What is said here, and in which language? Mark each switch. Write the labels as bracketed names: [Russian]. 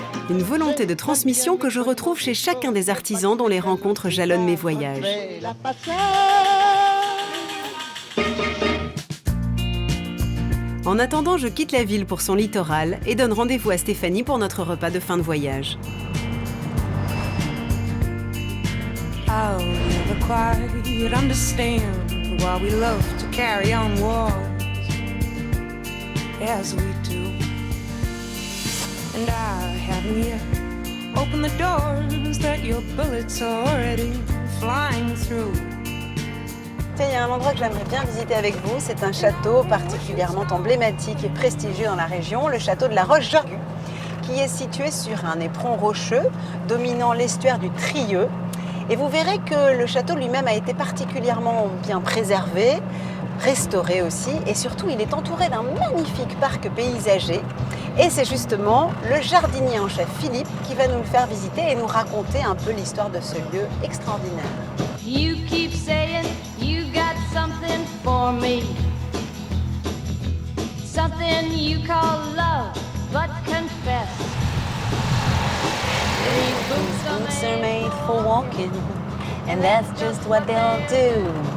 [French] Une volonté de transmission que je retrouve chez chacun des artisans dont les rencontres jalonnent mes voyages. La passade. En attendant, je quitte la ville pour son littoral et donne rendez-vous à Stéphanie pour notre repas de fin de voyage. [English] I'll never quite understand why we love to carry on wars as we do. And I haven't yet opened the doors that your bullets are already flying through. [French] Tiens, il y a un endroit que j'aimerais bien visiter avec vous. C'est un château particulièrement emblématique et prestigieux dans la région, le château de la Roche-Jorgu, qui est situé sur un éperon rocheux dominant l'estuaire du Trieux. Et vous verrez que le château lui-même a été particulièrement bien préservé, restauré aussi, et surtout il est entouré d'un magnifique parc paysager. Et c'est justement le jardinier en chef Philippe qui va nous le faire visiter et nous raconter un peu l'histoire de ce lieu extraordinaire. [English] You keep saying you got something for me, something you call love, but confess. These Boots are made for walking, and that's just what they'll do.